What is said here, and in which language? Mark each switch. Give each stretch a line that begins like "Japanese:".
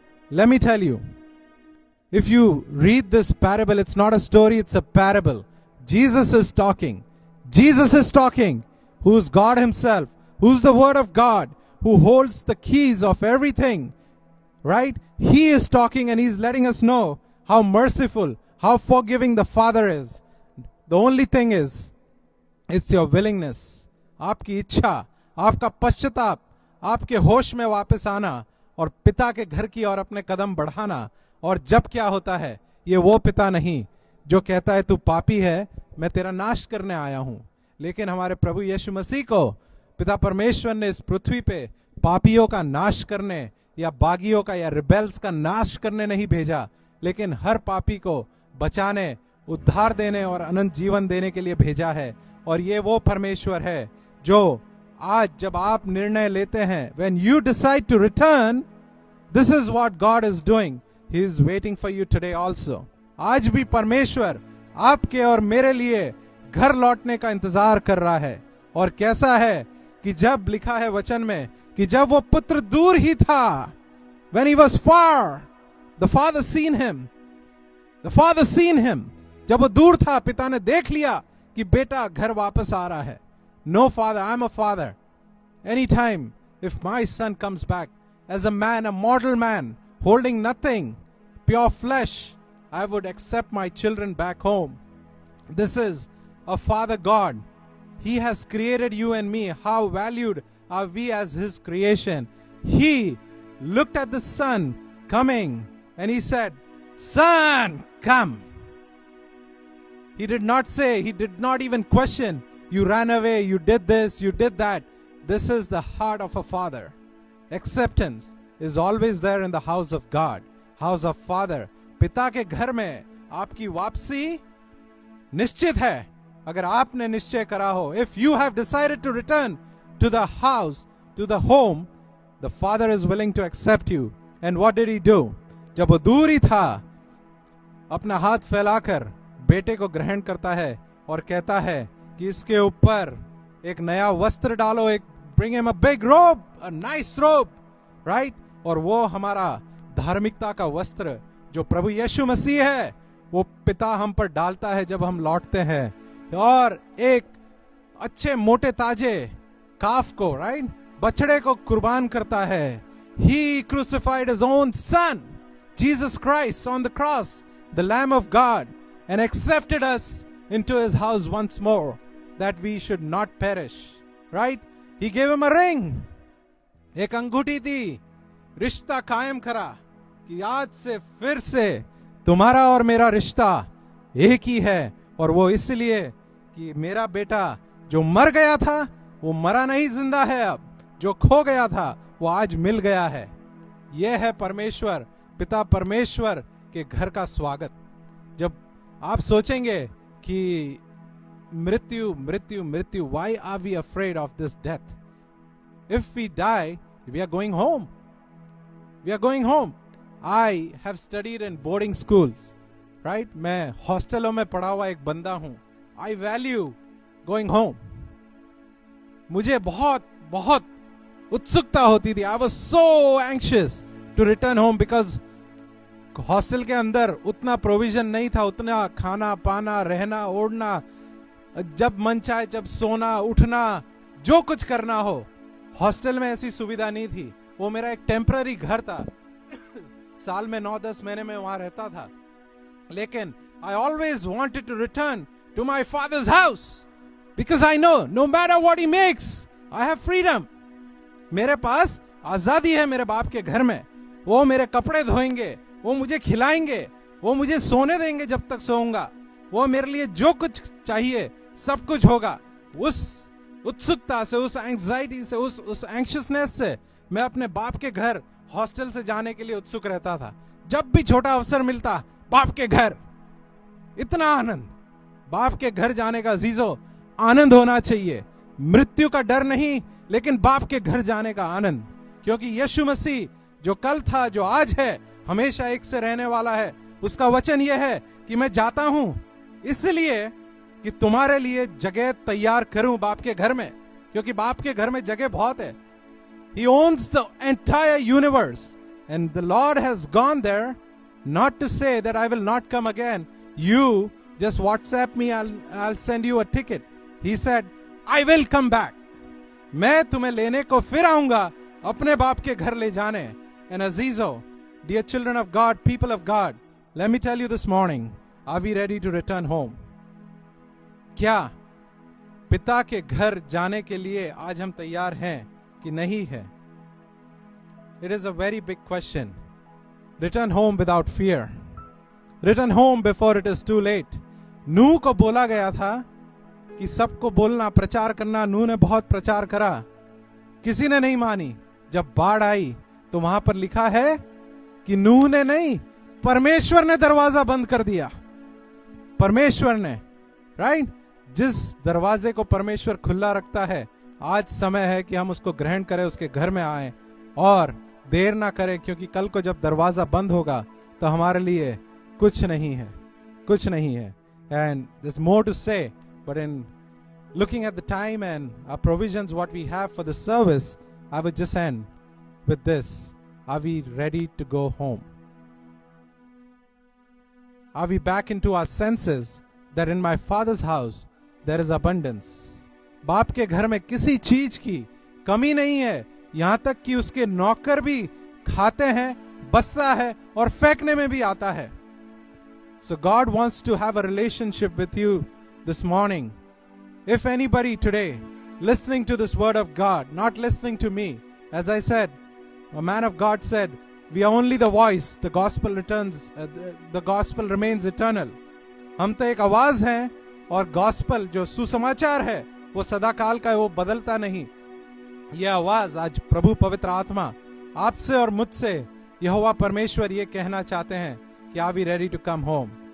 English: Let me tell you, if you read this parable, it's not a story, it's a parable. Jesus is talking. Jesus is talking, who's God himself, who's the Word of God, who holds the keys of everything, right? He is talking and he's letting us know how merciful, how forgiving the Father is. The only thing is, it's your willingness,
Hindi: आपकी इच्छा, आपका पश्चाताप, आपके होश में वापस आना और पिता के घर की ओर अपने कदम बढ़ाना. और जब क्या होता है, ये वो पिता नहीं जो कहता है तू पापी है, मैं तेरा नाश करने आया हूं. लेकिन हमारे प्रभु यीशु मसीह को पिता परमेश्वर ने इस पृथ्वी पे पापियों का नाश करने या बागियों का या रिबेल्स का नाश करने नहीं भेजा, लेकिन हर पापी को बचाने, उद्धार देने और अनंत जीवन देने के लिए भेजा है. और ये वो परमेश्वर है जो आज जब आप निर्णय लेते हैं,
English: when you decide to return, this is what God is doing. He is waiting for you today also.
Hindi: आज भी परमेश्वर आपके और मेरे लिए घर लौटने का इंतजार कर रहा है. और कैसा है कि जब लिखा है वचन में कि जब वो पुत्र दूर ही था,
English: when he was far, the father seen him. The father seen him. जब वो दूर था, पिता ने देख लिया कि बेटा घर वापस आ रहा है. No father, I'm a father. Anytime, if my son comes back as a man, a mortal man, holding nothing, pure flesh, I would accept my children back home. This is a Father God. He has created you and me. How valued are we as His creation? He looked at the Son coming and He said, Son, come. He did not say, he did not even question, you ran away, you did this, you did that. This is the heart of a father. Acceptance is always there in the house of God, house of Father.
Hindi: पिता के घर में आपकी वापसी निश्चित है. अगर आपने निश्चय करा हो,
English: if you have decided to return to the house, to the home, the Father is willing to accept you. And what did he do?
Hindi: जब वो दूर ही था, अपना हाथ फैलाकर बेटे को ग्रहण करता है और कहता है कि इसके ऊपर एक नया वस्त्र डालो, एक
English: bring him a big robe, a nice robe, right?
Hindi: और वो हमारा धार्मिकता का वस्त्र जो प्रभु यीशु मसीह है, वो पिता हम पर डालता है जब हम लौटते हैं, और एक अच्छे मोटे ताजे काफ को, राइट, बछड़े को कुर्बान करता है.
English: He crucified his own son, Jesus Christ, on the cross, the Lamb of God, and accepted us into his house once more, that we should not perish, right? He gave him a ring,
Hindi: एक अंगूठी दी, रिश्ता कायम करा कि आज से फिर से तुम्हारा और मेरा रिश्ता एक ही है. और वो इसलिए कि मेरा बेटा जो मर गया था वो मरा नहीं, जिंदा है. अब जो खो गया था वो आज मिल गया है. यह है परमेश्वर, पिता परमेश्वर के घर का स्वागत. जब आप सोचेंगे कि मृत्यु मृत्यु मृत्यु,
English: why are we afraid of this death? If we die, we are going home. We are going home. I have studied in boarding schools, right?
Hindi: मैं हॉस्टलों में पढ़ा हुआ एक बंदा हूं.
English: I value going home.
Hindi: मुझे बहुत बहुत उत्सुकता होती थी.
English: I was so anxious to return home because
Hindi: hostel के अंदर उतना प्रोविजन नहीं था, उतना खाना पाना, रहना, ओढ़ना, जब मन चाहे जब सोना उठना, जो कुछ करना हो, हॉस्टल में ऐसी सुविधा नहीं थी. वो मेरा एक टेम्पररी घर था. साल में 9-10 महीने में वहां रहता था.
English: लेकिन I always wanted to return to my father's house because I know no matter what he makes, I have freedom.
Hindi: मेरे पास आजादी है मेरे बाप के घर में. वो मेरे कपड़े धोएंगे, वो मुझे खिलाएंगे, वो मुझे सोने देंगे जब तक सोऊंगा, वो मेरे लिए जो कुछ चाहिए सब कुछ होगा. उस उत्सुकता से, उस एंग्जाइटी से, उस एंक्शियसनेस से मैं अपने बाप के घर हॉस्टल से जाने के लिए उत्सुक रहता था. जब भी छोटा अवसर मिलता, बाप के घर, इतना आनंद. बाप के घर जाने का अजीजों आनंद होना चाहिए. मृत्यु का डर नहीं, लेकिन बाप के घर जाने का आनंद. क्योंकि यीशु मसीह जो कल था, जो आज है, हमेशा एक से रहने वाला है. उसका वचन यह है कि मैं जाता हूं इसलिए कि तुम्हारे लिए जगह तैयार करूं बाप के घर में. क्योंकि बाप के घर में जगह बहुत है.
English: He owns the entire universe, and the Lord has gone there not to say that I will not come again. You just WhatsApp me, I'll send you a ticket. He said, I will come back. मैं तुम्हें लेने को फिर आऊंगा अपने बाप के घर ले जाने. And Azizo, dear children of God, people of God, let me tell you this morning, are we ready to return home?
Hindi: क्या पिता के घर जाने के लिए आज हम तैयार हैं कि नहीं है?
English: It is a very big question. Return home without fear. Return home before it is too late.
Hindi: नूह को बोला गया था कि सबको बोलना, प्रचार करना. नूह ने बहुत प्रचार करा, किसी ने नहीं मानी. जब बाढ़ आई तो वहां पर लिखा है कि नूह ने नहीं, परमेश्वर ने दरवाजा बंद कर दिया. परमेश्वर ने, राइट? जिस दरवाजे को परमेश्वर खुला रखता है, आज समय है कि हम उसको ग्रहण करें, उसके घर में आए और देर ना करें. क्योंकि कल को जब दरवाजा बंद होगा तो हमारे लिए कुछ नहीं है, कुछ नहीं है.
English: And there's more to say, but in looking at the time and our provisions, what we have for the service, I would just end with this. Are we ready to go home? Are we back into our senses that in my Father's house there is abundance?
Hindi: बाप के घर में किसी चीज की कमी नहीं है. यहां तक कि उसके नौकर भी खाते हैं, बसता है और फेंकने में भी आता है.
English: So God wants to have a relationship with you this morning. If anybody today listening to this word of God, not listening to me, as I said, a man of God said, We are only the voice. The gospel the gospel remains eternal.
Hindi: हम तो एक आवाज हैं और gospel जो सुसमाचार है वो सदा काल का है, वो बदलता नहीं. ये आवाज आज प्रभु पवित्र आत्मा आपसे और मुझसे यहोवा परमेश्वर ये कहना चाहते हैं कि
English: Are we ready to come home.